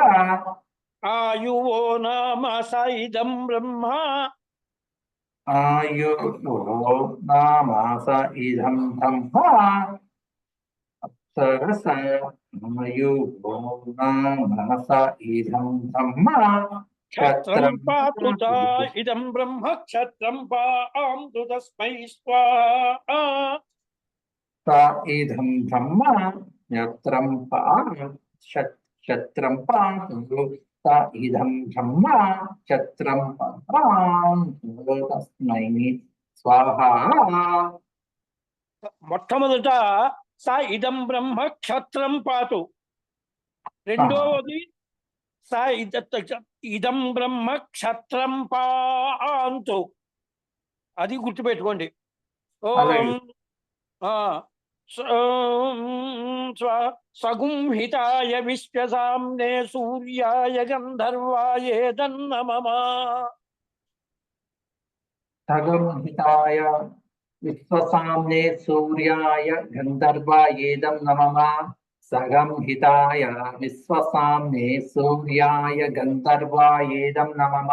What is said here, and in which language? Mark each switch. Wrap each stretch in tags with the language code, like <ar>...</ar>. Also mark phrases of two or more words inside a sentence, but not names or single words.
<sa>ఆయువో నామ సైదం బ్రహ్మ आयुः नामास इदं ब्रह्मा सरसा आयुः नामास इदं ब्रह्मा క్షత్రం పాతు తా ఇదం బ్రహ్మ క్షత్రం పాంతు తస్మై స్వాహా सा इदं ब्रह्म क्षत्रं पान्तु सा इदं ब्रह्म क्षत्रं पान्तु तस्मै स्वाहा</sa> <te>మొట్టమొదట</te> <sa>సా ఇదం బ్రహ్మ క్షత్రం పాతు,</sa> <te>రెండవది</te> <sa>సా ఇదం బ్రహ్మ క్షత్రం పాంతు.</sa> <te>అది గుర్తుపెట్టుకోండి.</te> <sa>ఓం సగుంహితాయ విశ్వసామ్నే సూర్యాయ గంధర్వాయ దన్న మమ सगंहिताय विश्वसाम्ने सूर्याय गन्धर्वायेदं नमः सगंहिताय विश्वसाम्ने सूर्याय गन्धर्वायेदं नमः</sa>